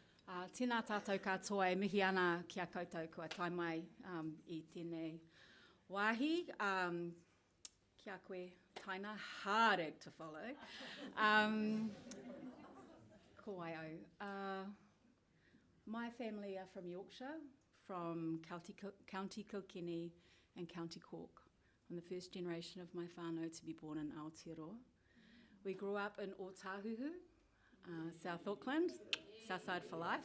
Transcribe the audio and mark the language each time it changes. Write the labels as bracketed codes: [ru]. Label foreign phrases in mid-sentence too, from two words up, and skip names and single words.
[mi] Tēnā tātou katoa e mihi ana ki a koutou kua tai mai I tēnei wāhi. Kia koe taina, [en] hard act to follow. [mi] Ko ai au. [en] My family are from Yorkshire, from County Kilkenny and County Cork. I'm the first generation of my whānau to be born in Aotearoa. We grew up in Otahuhu, South Auckland, Southside for life.